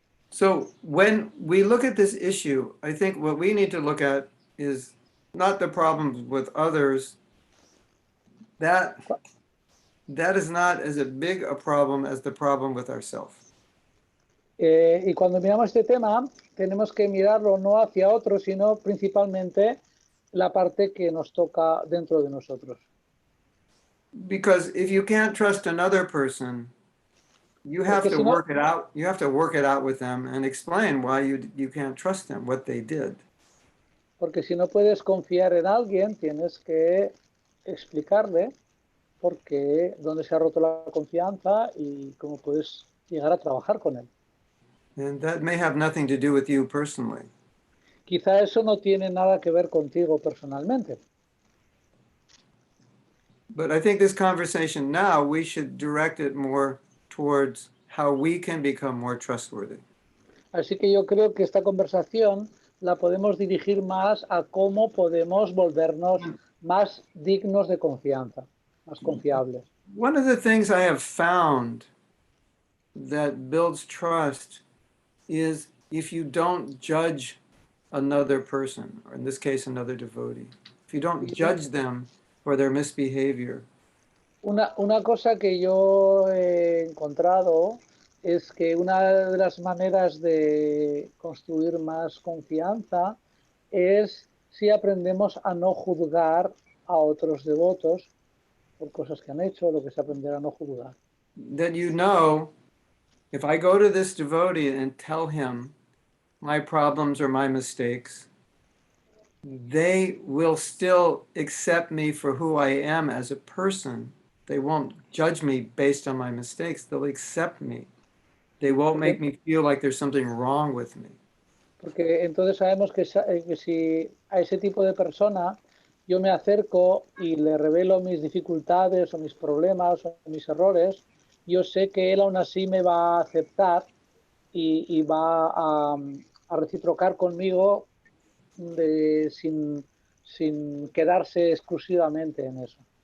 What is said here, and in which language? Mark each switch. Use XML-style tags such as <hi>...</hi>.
<en>So when we look at this issue, I think what we need to look at is not the problems with others. That is not as a big a problem as the problem with ourselves.</en> <es>Y cuando miramos este tema, tenemos que mirarlo no hacia otros, sino principalmente la parte que nos toca dentro de nosotros.</es> <en>Because if you can't trust another person, you have to work it out. You have to work it out with them and explain why you can't trust them, what they did.</en> <es>Porque si no puedes confiar en alguien, tienes que explicarle por qué, dónde se ha roto la confianza y cómo puedes llegar a trabajar con él.</es> <en>And that may have nothing to do with you personally.</en> <es>Quizá eso no tiene nada que ver contigo personalmente.</es> <en>But I think this conversation now, we should direct it more towards how we can become more trustworthy.</en> <es>Así que yo creo que esta conversación la podemos dirigir más a cómo podemos volvernos más dignos de confianza, más confiables.</es> <en>One of the things I have found that builds trust is if you don't judge another person, or in this case, another devotee. If you don't judge them for their misbehavior.</en> <es>Una cosa que yo he encontrado es que una de las maneras de construir más confianza es si aprendemos a no juzgar a otros devotos por cosas que han hecho, lo que es aprender a no juzgar.</es> <en>That you know, if I go to this devotee and tell him my problems or my mistakes, they will still accept me for who I am as a person. They won't judge me based on my mistakes. They'll accept me. They won't make me feel like there's something wrong with me.</en> <es>Porque entonces sabemos que si a ese tipo de persona yo me acerco y le revelo mis dificultades o mis problemas o mis errores, yo sé que él aún así me va a aceptar y va a reciprocar conmigo sin quedarse exclusivamente en eso.</es>